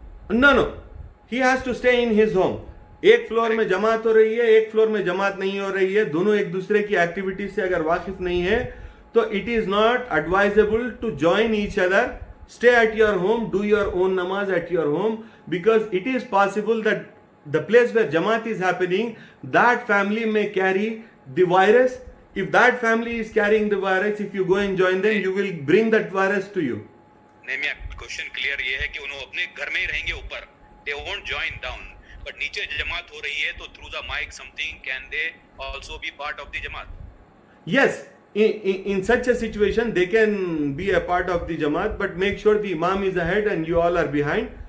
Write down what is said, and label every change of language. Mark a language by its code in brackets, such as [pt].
[en] No, he has to stay in his home. [ur] ایک floor میں جماعت ہو رہی ہے, ایک فلور میں جماعت نہیں ہو رہی ہے, دونوں ایک دوسرے کی ایکٹیویٹیز سے اگر واقف نہیں ہے تو [en] It is not advisable to join each other. Stay at your home, do your own namaz at your home, because it is possible that the place where Jamaat is happening, that family may carry the virus. If that family is carrying the virus, if you go and join them, you will bring that virus to you. [ur] نہیں میاں, question clear یہ ہے کہ انہوں اپنے گھر میں ہی رہیں گے اوپر, [en] they won't join down, but [ur] نیچے جماعت ہو رہی ہے تو [en] through the mic something, can they also be part of the [ur] جماعت? [en] Yes. In such a situation, they can be a part of the Jamaat, but make sure the Imam is ahead and you all are behind.